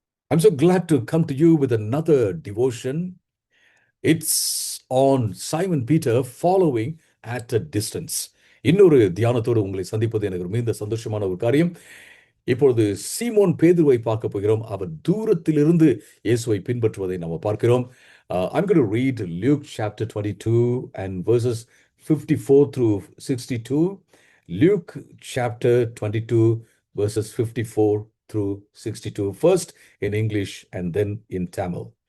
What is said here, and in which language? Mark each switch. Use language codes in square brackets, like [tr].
[en] I'm so glad to come to you with another devotion. It's on Simon Peter following at a distance. [ta] இன்னொரு தியானத்தோடு உங்களை சந்திப்பது எனக்கு மிகுந்த சந்தோஷமான ஒரு காரியம். இப்பொழுது சீமோன் பேதுருவை பார்க்க போகிறோம். அவர் தூரத்திலிருந்து இயேசுவை பின்பற்றுவதை நாம் பார்க்கிறோம். [en] I'm going to read Luke chapter 22 and verses 54 through 62. Luke chapter 22 verses 54 through 62. First in English and then in Tamil.